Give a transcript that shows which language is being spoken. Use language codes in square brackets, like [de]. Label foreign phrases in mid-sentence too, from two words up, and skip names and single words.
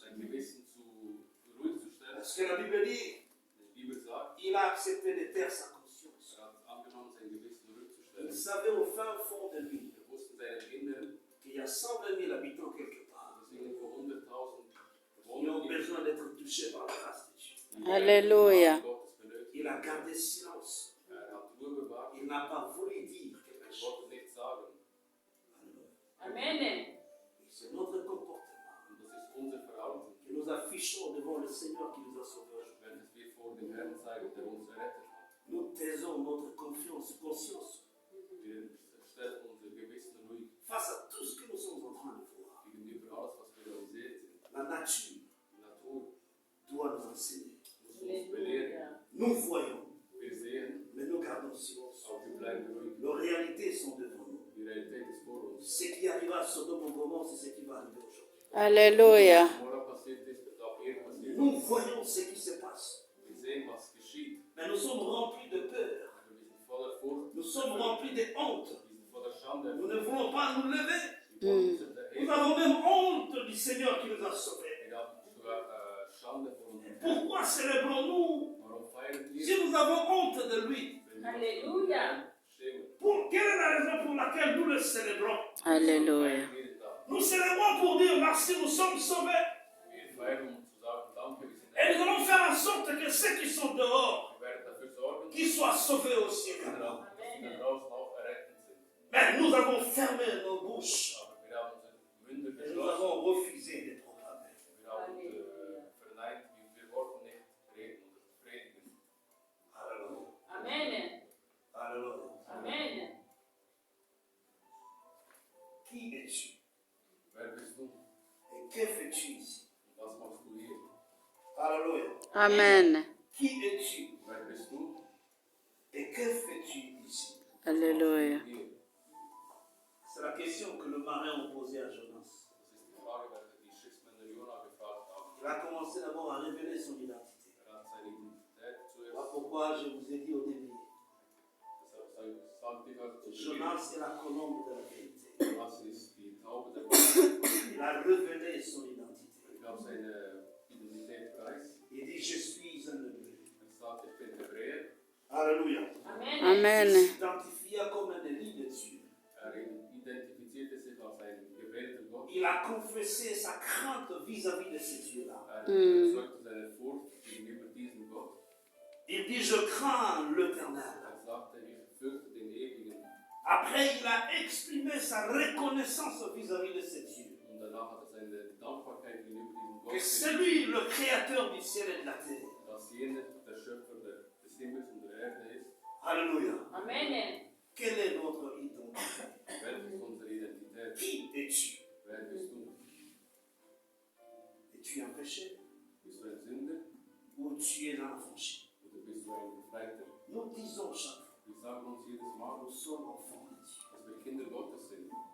[de] dein Gewissen ruhig zu stellen, [fr] parce que la Bible dit, [de] die Bibel sagt, [fr] il a accepté de taire sa conscience. [de] er hat angenommen, sein Gewissen ruhig zu [fr] Il [de] stellen. [fr] savait au fin fond de lui [de] Er wusste in seinem Inneren, [fr] qu'il y a 120 000 habitants quelque part [de] dass irgendwo 100.000 [fr] qui ont [de] Bewohner gibt, [fr] besoin d'être touchés par la grâce de Dieu. [de] die Alléluia. Gottes benötigen. [fr] Il a gardé silence. [de] Er hat Ruhe bewahrt, [fr] Il n'a pas voulu dire quelque [de] er [fr] chose. [de] wollte nichts sagen. Amen. [fr] C'est notre comportement [de] Und das ist unser Verhalten, [fr] que nous affichons devant le Seigneur qui nous a sauvés. [de] wenn wir vor dem Herrn zeigen, der uns errettet hat. [fr] Nous taisons notre conscience [de] Wir stellen unser Gewissen ruhig [fr] face à tout ce que nous sommes en train de voir. [de] gegenüber alles, was wir realisiert sind. [fr] La nature [de] Die Natur [fr] doit nous enseigner. [de] muss uns belehren. [fr] Nous voyons, [de] Wir sehen, [fr] mais nous gardons silence. [de] aber wir bleiben ruhig. [fr] Nos réalités sont devant nous. [de] Die Realität ist vor uns. [fr] Ce qui arriva à Sodome et Gomorrhe, c'est ce qui va arriver aujourd'hui. Alléluia. [de] Mora passiert ist, wird auch hier passieren. [fr] Nous voyons ce qui se passe. [de] Wir sehen, was geschieht. [fr] Mais nous sommes remplis de peur. [de] Aber wir sind voller Furcht. [fr] Nous sommes remplis de honte. [de] Wir sind voller Schande. [fr] Nous ne voulons pas nous lever. [de] Wir wollen uns [fr] Nous [de] erheben. [fr] avons même honte du Seigneur qui nous a sauvés. [de] Wir haben sogar Schande vor uns. [fr] Pourquoi célébrons-nous [de] Warum feiern wir? [fr] si nous avons honte de lui? [de] Wenn wir Halleluja. schämen. [fr] Quelle est la raison pour laquelle nous le célébrons? Alléluia. [de] Jeden Tag. [fr] Nous célébrons pour dire merci, nous sommes sauvés. [de] Wir feiern, um zu sagen, danke, wir sind [fr] Et nous allons faire en sorte que ceux qui sont dehors, [de] Wir werden dafür sorgen, [fr] qu'ils soient sauvés aussi. [de] dass die da draußen auch errettet sind. [fr] Mais nous avons fermé nos bouches [de] Aber wir haben unsere Münder [fr] et nous [de] geschlossen. [fr] avons refusé de proclamer. [de] Wir haben verneint, wir wollten nicht reden oder predigen. Alléluia. Amen. Alléluia. Amen. [fr] Qui es-tu? [de] Wer bist du? [fr] Et que fais-tu ici? [de] Und was machst du hier? Alléluia. Amen. [fr] Qui es-tu? [de] Wer bist du? [fr] Et que fais-tu ici? Alléluia. [de] Hier. [fr] C'est la question que le marin a posée à Jonas. [de] Das ist die Frage, welche die Schiffsmänner Jona gefragt haben. [fr] Il a commencé d'abord à révéler son identité. [de] Er hat seine Identität zuerst, [fr] Voilà pourquoi je vous ai dit au début, [de] deshalb sagte ich euch zu Beginn, [fr] Jonas est la colombe de la vérité. [de] Jonas ist die Taube der Wahrheit. [fr] Il a révélé son identité. [de] Er gab seine Identität preis. [fr] Il dit, je suis un hébreu. [de] Er sagt, ich bin Hebräer. Alléluia. Amen. Amen. [fr] Il s'identifie Il a confessé sa crainte vis-à-vis de ces dieux-là. [de] Bezeugt seine Furcht gegenüber diesem Gott. [fr] Il dit, je crains l'Éternel. [de] Sagte, ich fürchte den Ewigen. [fr] Après, il a exprimé sa reconnaissance vis-à-vis de ces dieux. [de] Und danach hat seine Dankbarkeit gegenüber diesem Gott. [fr] Que c'est lui le créateur du ciel et de la terre. [de] Dass jener der Schöpfer des Himmels und der Erde ist. Alléluia. Amen. [fr] Quelle est notre identité? [de] Welche ist unsere Identität? [fr] Qui es-tu? [de] Wer bist du? [fr] Es-tu un péché? [de] Bist du ein Sünder [fr] Ou tu es un affranchi? [de] oder bist du ein Befreiter? [fr] Nous disons chaque fois, [de] Wir sagen uns jedes Mal, [fr] nous sommes enfants de Dieu. [de] dass wir Kinder Gottes sind.